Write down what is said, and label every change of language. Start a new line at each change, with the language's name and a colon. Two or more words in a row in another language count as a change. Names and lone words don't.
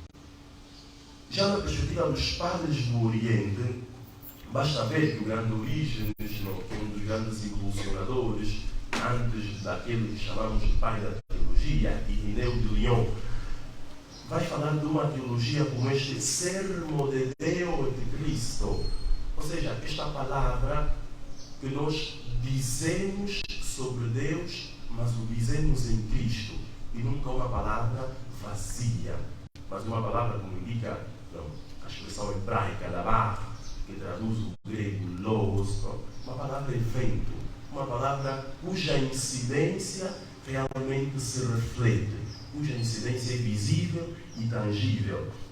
Portuguese: Já na perspectiva dos padres do Oriente, basta ver que o grande Orígenes, que é um dos grandes impulsionadores, antes daquele que chamamos de pai da teologia, Irineu de Lyon, vai falar de uma teologia como este
Latin: sermo de Deo
Portuguese: e de Cristo. Ou seja, esta palavra que nós dizemos sobre Deus, mas o dizemos em Cristo. E nunca uma palavra vazia, mas uma palavra, como indica a expressão hebraica, dabar, que traduz o grego logos, uma palavra evento, uma palavra cuja incidência realmente se reflete, cuja incidência é visível e tangível.